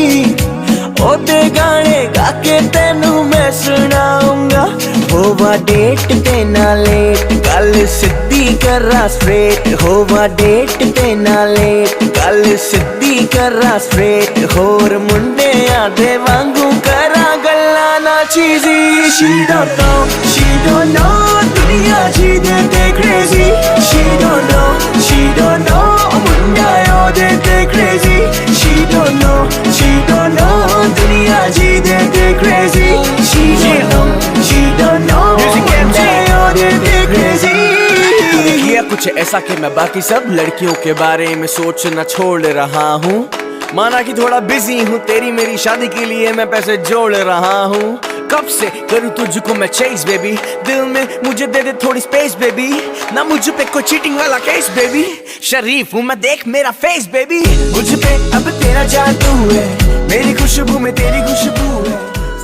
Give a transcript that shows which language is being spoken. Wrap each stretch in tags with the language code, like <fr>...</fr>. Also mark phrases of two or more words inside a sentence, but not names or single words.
<pa>ਓਦੇ ਗਾਣੇ ਗਾ ਕੇ ਤੈਨੂੰ ਮੈਂ ਸੁਣਾਊਂਗਾ ਹੋਵਾ ਡੇਟ ਤੇ ਨਾ ਲੇਟ ਗੱਲ ਸਿੱਧੀ ਕਰਾਂ ਸਟ੍ਰੇਟ ਹੋਵਾ ਡੇਟ ਤੇ ਨਾ ਲੇਟ ਗੱਲ ਸਿੱਧੀ ਕਰਾਂ ਸਟ੍ਰੇਟ ਹੋਰ ਮੁੰਡੇ ਆਦੇ ਵਾਂਗੂ ਕਰਾਂ ਗੱਲਾਂ ਨਾ ਚੀਜ਼ੀ</pa> <en>she don't know</en> <pa>ਦੁਨੀਆ ਜੀ ਦੇ ਤੇ crazy</pa> <en>she don't know</en> <pa>ਮੁੰਡਾ ਓਦੇ ਤੇ crazy</pa> <en>she don't know</en> <pa>ਦੁਨੀਆ ਜੀ ਦੇ ਤੇ crazy</pa> <en>she don't know</en> <pa>ਮੁੰਡਾ ਓਦੇ ਤੇ crazy</pa> <hi>किया कुछ ऐसा कि मैं बाकी सब लड़कियों के बारे में सोचना छोड़ रहा हूँ माना कि थोड़ा बिजी हूँ तेरी मेरी शादी के लिए मैं पैसे जोड़ रहा हूँ कब से करूँ तुझको मैं</hi> <en>chase baby</en> <hi>दिल में मुझे दे दे थोड़ी</hi> <en>space baby</en> <hi>ना मुझ पे कोई चीटिंग वाला</hi> <en>case baby</en> <hi>शरीफ हूँ मैं देख मेरा</hi> <en>face baby</en> <hi>मुझ पे अब तेरा जादू है मेरी खुशबू में तेरी खुशबू है</hi>